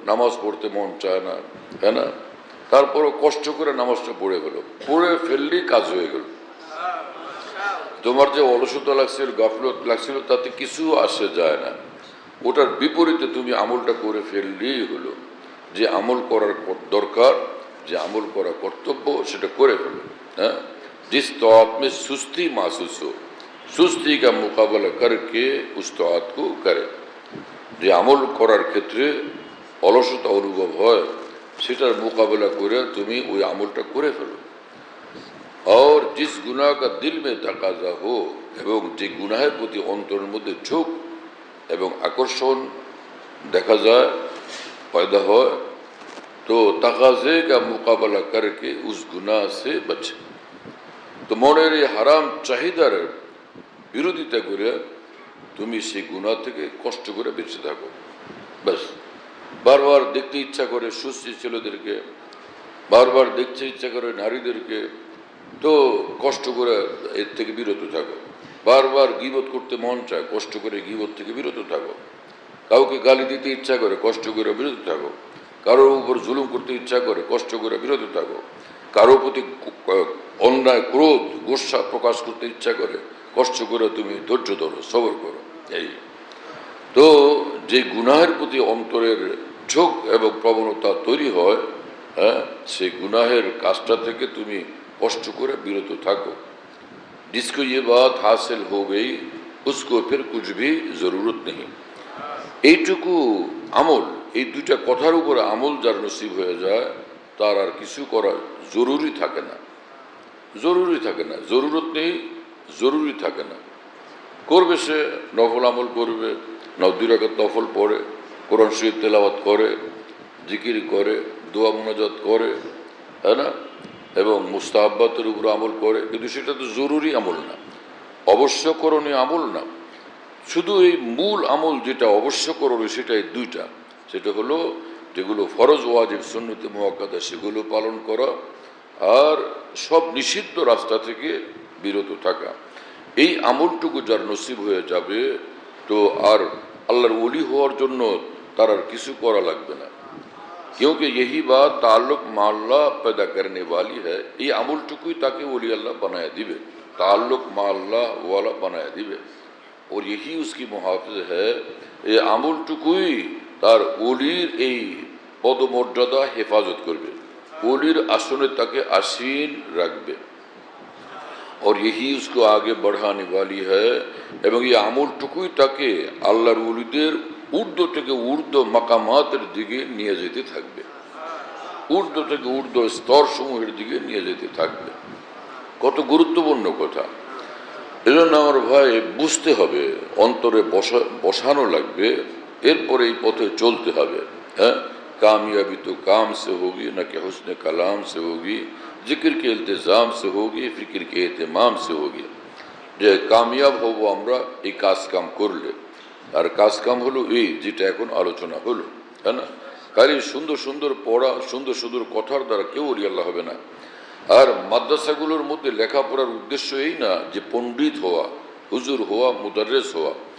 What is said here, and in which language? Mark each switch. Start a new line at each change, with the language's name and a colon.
Bangla: নামাজ পড়তে মন চায় না, তাই না? তারপরও কষ্ট করে নামাজটা পড়ে ফেলো, পড়ে ফেললেই কাজ হয়ে গেল। তোমার যে অলসতা লাগছিল, গাফলত লাগছিল, তাতে কিছু আসে যায় না। ওটার বিপরীতে তুমি আমলটা করে ফেললেই হলো। যে আমল করার দরকার, যে আমল করা কর্তব্য, সেটা করে ফেলো।
Hindi: हाँ, जिस तौत में सुस्ती महसूस हो, सुस्ती का मुकाबला करके उस तौत को करे।
Bangla: যে আমল করার ক্ষেত্রে অলসতা অনুভব হয় সেটার মোকাবেলা করে তুমি ওই আমলটা করে ফেলো।
Hindi: और जिस गुनाह का दिल में तकाजा हो,
Bangla: এবং যে গুনাহের প্রতি অন্তরের মধ্যে ঝোঁক এবং আকর্ষণ দেখা যায়,
Hindi: पैदा
Bangla: হয়,
Hindi: तो तकाजे का मुकाबला करके उस गुनाह से बचे।
Bangla: तो মনের এই হারাম চাহিদার বিরোধিতা করে তুমি সেই গুনাহ থেকে কষ্ট করে বেঁচে থাকো। ব্যাস, বারবার দেখতে ইচ্ছা করে সুস্থ ছেলেদেরকে, বারবার দেখতে ইচ্ছা করে নারীদেরকে, তো কষ্ট করে এর থেকে বিরত থাকো। বারবার গীবত করতে মন চায়, কষ্ট করে গীবত থেকে বিরত থাকো। কাউকে গালি দিতে ইচ্ছা করে, কষ্ট করে বিরত থাকো। কারোর উপর জুলুম করতে ইচ্ছা করে, কষ্ট করে বিরত থাকো। কারো প্রতি অন্যায় ক্রোধ গোসা প্রকাশ করতে ইচ্ছা করে, কষ্ট করে তুমি ধৈর্য ধরো, সবর করো। এই তো যে গুনাহের প্রতি অন্তরের ঝোঁক এবং প্রবণতা তৈরি হয়, হ্যাঁ, সেই গুনাহের কাজটা থেকে তুমি কষ্ট করে বিরত থাকো।
Hindi: जिसको ये बात हासिल हो गई उसको फिर कुछ भी जरूरत नहीं।
Bangla: এইটুকু আমল, এই দুইটা কথার উপরে আমল যার নসিব হয়ে যায় তার আর কিছু করা জরুরি থাকে না, জরুরি থাকে না, জরুরত নেই, জরুরি থাকে না। করবে সে নফল আমল করবে, 9 রাকাত নফল পড়ে, কোরআন শরীফ তেলাওয়াত করে, জিকির করে, দোয়া মুনাজাত করে, তাই না, এবং মুস্তাহাব্বাতের উপর আমল করে, কিন্তু সেটা তো জরুরি আমল না, অবশ্য করণীয় আমল না। শুধু এই মূল আমল যেটা অবশ্য করণীয় সেটাই দুইটা, সেটা হলো যেগুলো ফরজ ওয়াজিব সুন্নতে মুআক্কাদা সেগুলো পালন করা, আর সব নিষিদ্ধ রাস্তা থেকে বিরত থাকা। এই আমলটুকু যার নসিব হয়ে যাবে তো আর আল্লাহর ওলি হওয়ার জন্য তার আর কিছু করা লাগবে না।
Hindi: क्योंकि यही बात ताल्लुक मा अल्लाह पैदा करने वाली है। ये
Bangla: আমলটুকুই তাকে ওলি আল্লাহ বানায় দিবে,
Hindi: ताल्लुक मा अल्लाह वाला बनाया दिबे, और यही उसकी मुहाफिज है।
Bangla: ये আমলটুকুই তার ওলির এই পদমর্যাদা হেফাজত করবে, ওলির আসনে তাকে আসীন রাখবে,
Hindi: और यही उसको आगे बढ़ाने वाली है।
Bangla: এবং এই আমলটুকুই তাকে আল্লাহর ওলিদের ঊর্ধ্ব থেকে ঊর্ধ্ব মাকামাতের দিকে নিয়ে যেতে থাকবে, ঊর্ধ্ব থেকে ঊর্ধ্ব স্তর সমূহের দিকে নিয়ে যেতে থাকবে। কত গুরুত্বপূর্ণ কথা! এজন্য আমার ভাই বুঝতে হবে, অন্তরে বসানো লাগবে, এরপরে এই পথে চলতে হবে।
Hindi: হ্যাঁ, कामयाबी तो काम से होगी न कि हुस्न कलाम से होगी, जिक्र के इल्तिज़ाम से होगी, फिक्र के एहतमाम से होगी।
Bangla: যে কামিয়াব হব আমরা এই কাজ কাম করলে, আর কাজ কাম হলো এই যেটা এখন আলোচনা হলো, তাই না? খালি সুন্দর সুন্দর পড়া, সুন্দর সুন্দর কথার দ্বারা কেউ ওলি আল্লাহ হবে না। আর মাদ্রাসাগুলোর মধ্যে লেখাপড়ার উদ্দেশ্য এই না যে পণ্ডিত হওয়া, হুজুর হওয়া, মুদাররিস হওয়া।